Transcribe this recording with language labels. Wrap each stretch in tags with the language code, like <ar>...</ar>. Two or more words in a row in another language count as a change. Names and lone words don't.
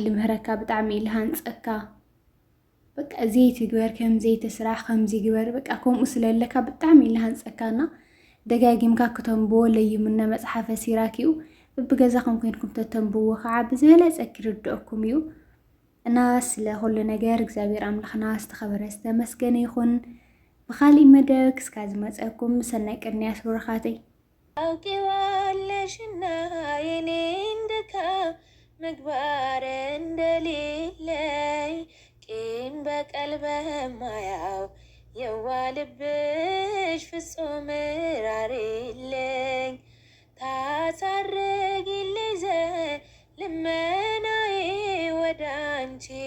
<ti>ምህረካ ብጣዕሚ ኢሉ ሃንፀካ በቃ ዘይትግበር ከምዘይ ተስራሕ ከምዚ ግበር በቃ ከምኡ ስለለካ ብጣዕሚ ኢሉ ሃንፀካና ደጋጊምካ ከተንብቦ ለይምነ መጽሓፈ ሲራክ እዩ በብገዛኹም ኮይንኩም ተተንብቦ ከዓ ብዝበለፀ ክርድአኩም እዩ እና ስለ ኩሉ ነገር እግዚአብሔር አምላኽና ዝተኸበረ ዝተመስገነ ይኹን። ብኻሊእ መደብ ክስካዕ ዝመፀኩም ሰናይ ቅድሚያት ብሩኻተይ</ti> <am>ታውቂዋለሽና የኔን ድካም ምግባር እንደሌለኝ ቂም በቀል በማያው የዋ ልብሽ ፍጹም ራሪልኝ ታሳርጊልኝ ዘንድ ልመናዬ ወደ አንቺ</am>